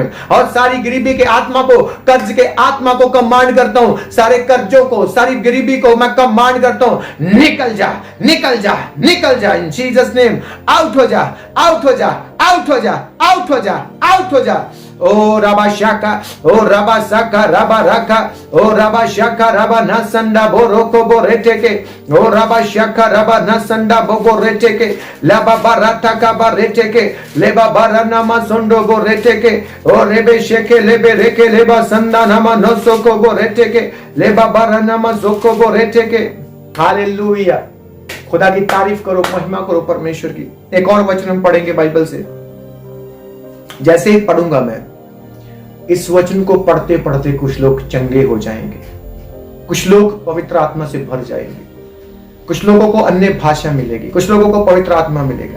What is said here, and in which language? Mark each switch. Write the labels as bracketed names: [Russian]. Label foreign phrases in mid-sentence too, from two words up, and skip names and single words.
[Hindi] और सारी गरीबी के आत्मा को, कर्ज के आत्मा को कमांड करता हूं, सारे कर्जों को, सारी गरीबी को मैं कमांड करता हूं, निकल जा, निकल जा, निकल जा [English] in Jesus name. [Hindi] आउट हो जा, आउट हो जा, आउट हो जा, आउट हो जा, आउट हो जा। ओ रबा शाका, ओ रबा साका रबा रखा, ओ रबा शाका रबा न संडा बो रोको बो रेटे के, ओ रबा शाका रबा न संडा बो बो रेटे के, लबा बाराटा का बा रेटे के, लेबा बाराना मा सोंडो बो रेटे के, ओ रेबे शेके लेबे रेके लेबा संडा नामा नोसो को बो रेटे के, लेबा बाराना मा सोको बो रेटे के। हालेलुया, खुदा की तारीफ करो, महिमा करो परमेश्वर की। एक और वचन हम पढ़ेंगे बाइबल से। जैसे ही पढ़ूंगा मैं, इस वचन को पढ़ते पढ़ते कुछ लोग चंगे हो जाएंगे, कुछ लोग पवित्र आत्मा से भर जाएंगे, कुछ लोगों को अन्य भाषा मिलेगी, कुछ लोगों को पवित्र आत्मा मिलेगा।